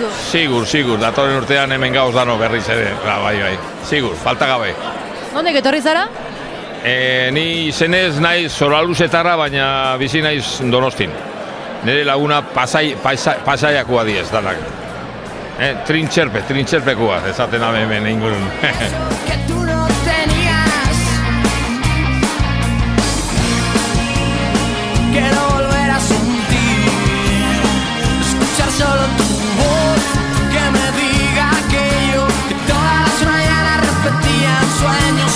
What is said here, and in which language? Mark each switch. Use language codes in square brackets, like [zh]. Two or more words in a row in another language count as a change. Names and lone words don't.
[eu] Sigur, datorren urtean hemen gauz dano berriz ere, bai, sigur, falta gabe. Nondik etorri zara? Ni izenez naiz Zoraluzetarra, baina bizi naiz Donostin. Nire laguna pasaiakoa diez, danak. Trintxerpekua, esaten hemen ingurun. [es] Solo tu voz que me diga aquello que todas las mañanas repetía en sueños.